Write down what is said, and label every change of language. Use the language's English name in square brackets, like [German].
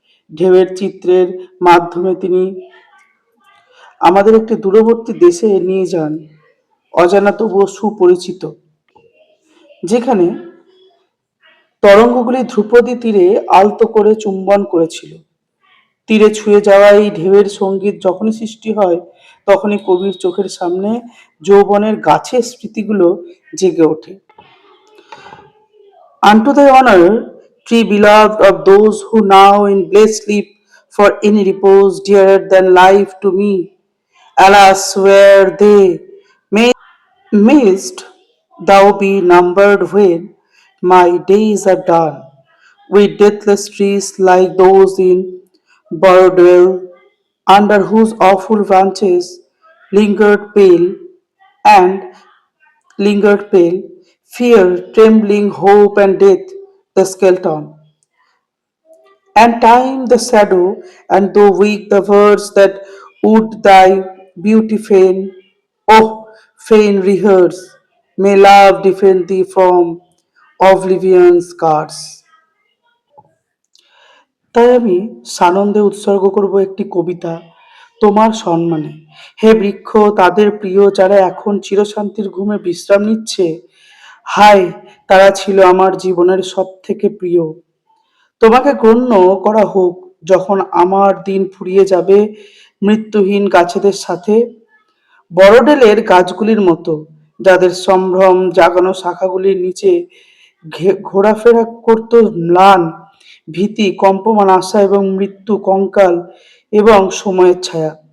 [Bangla] ঢেউয়ের চিত্রের মাধ্যমে তিনি আমাদের একটি দূরবর্তী দেশে নিয়ে যান, অজানা তবুও সুপরিচিত, যেখানে তরঙ্গগুলি ধ্রুপদী তীরে আলতো করে চুম্বন করেছিল। তীরে ছুঁয়ে যাওয়া এই ঢেউয়ের সঙ্গীত যখনই সৃষ্টি হয়, তখনই কবির চোখের সামনে যৌবনের গাছের স্মৃতিগুলো জেগে ওঠে। [English] Unto thy honor, tree beloved of those who now in bliss sleep, for any repose dearer than life to me. Alas, where they mayst thou be numbered when my days are done, with deathless trees like those in Bordeaux, under whose awful branches lingered pale and lingered pale, fear, trembling, hope, and death, the skeleton, and time the shadow, and though weak the words that would thy beauty fain, oh, fain rehearse, may love defend thee from oblivion's guards. [Bangla] তাই আমি সানন্দে উৎসর্গ করব একটি কবিতা তোমার সম্মানে। হে বৃক্ষ, তাদের প্রিয় যারা এখন চিরশান্তির ঘুমে বিশ্রাম নিচ্ছে, হায়, তারা ছিল আমার জীবনের সব থেকে প্রিয়। তোমাকে গণ্য করা হোক যখন আমার দিন ফুরিয়ে যাবে মৃত্যুহীন গাছেদের সাথে, বড়ডেলের গাছগুলির মতো, যাদের সম্ভ্রম জাগানো শাখাগুলির নিচে ঘোরাফেরা করত ম্লান ভীতি, কম্পমান আশা এবং মৃত্যু কঙ্কাল এবং সময়ের ছায়া।